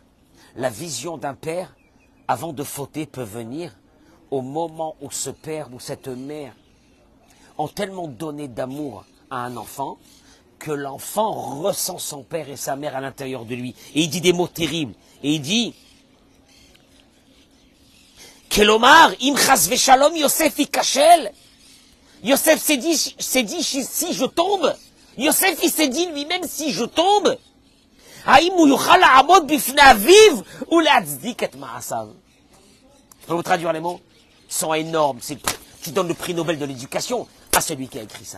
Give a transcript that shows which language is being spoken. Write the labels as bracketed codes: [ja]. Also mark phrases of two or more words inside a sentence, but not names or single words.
[fr] La vision d'un père, avant de fauter, peut venir au moment où ce père ou cette mère ont tellement donné d'amour à un enfant que l'enfant ressent son père et sa mère à l'intérieur de lui. Et il dit des mots terribles. Et il dit [he] כלומר, אם חס ושלום יוסף יכשל. [fr] Yosef s'est dit, si je tombe, Yosef il s'est dit lui-même, si je tombe, je peux vous traduire les mots? Ils sont énormes. Tu donnes le prix Nobel de l'éducation à celui qui a écrit ça.